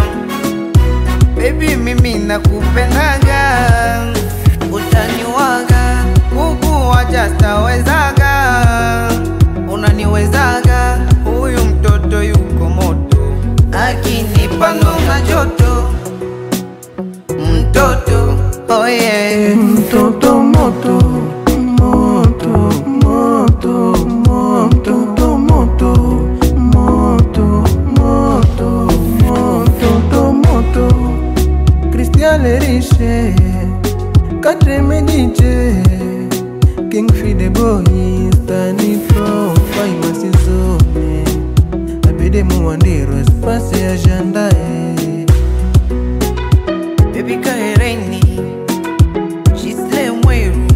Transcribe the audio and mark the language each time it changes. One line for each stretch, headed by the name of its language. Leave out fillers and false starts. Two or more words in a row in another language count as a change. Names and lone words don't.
Swahili: Baby mimi nakupendaga, utaniwaga kukuacha sitawezaga, unaniwezaga. Huyu mtoto yuko moto, akinipa noma joto.
English: Mtoto, oh yeah.
Swahili: Mtoto moto, moto, moto, moto, moto, moto, moto, moto, moto. Christian Riche, Katre Mediche, King Fide Boy, Stani Pro, Famasi Zone, Abide Muandiro, Espace Agenda.
English: Baby Kaireni, she's slim way.